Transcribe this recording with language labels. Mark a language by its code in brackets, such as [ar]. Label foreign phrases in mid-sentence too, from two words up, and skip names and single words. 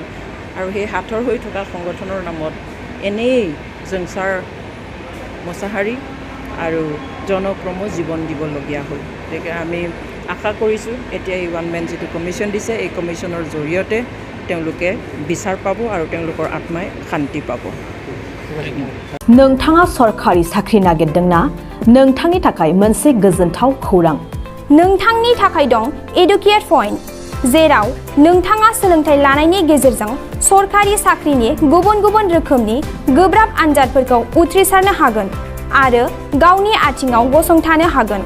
[as] আৰু সেই হাথৰ হৈ থকা সংগঠনৰ নামত এনেই জুংচাৰ মুছাহাৰী আৰু জনক ব্ৰহ্মৰ জীৱন দিবলগীয়া হ'ল। গতিকে আমি আশা কৰিছোঁ এতিয়া এই ওৱান মেন যিটো কমিশ্যন দিছে, এই কমিশ্যনৰ জৰিয়তে তেওঁলোকে বিচাৰ পাব আৰু তেওঁলোকৰ আত্মাই শান্তি পাব। [brx] नोंथाङा सरखारि साख्रि नागिरदोंना? नोंथांनि थाखाय मोनसे गोजोनथाव खौरां। नोंथांनि थाखाय दं एडुकेट पइन्ट, जेराव नोंथाङा सोलोंथाइ लानायनि गेजेरजों सरखारि साख्रिनि गुबुन गुबुन रोखोमनि गोब्राब आनजादफोरखौ उथ्रिसारनो हागोन आरो गावनि आथिङाव गसंथानो हागोन।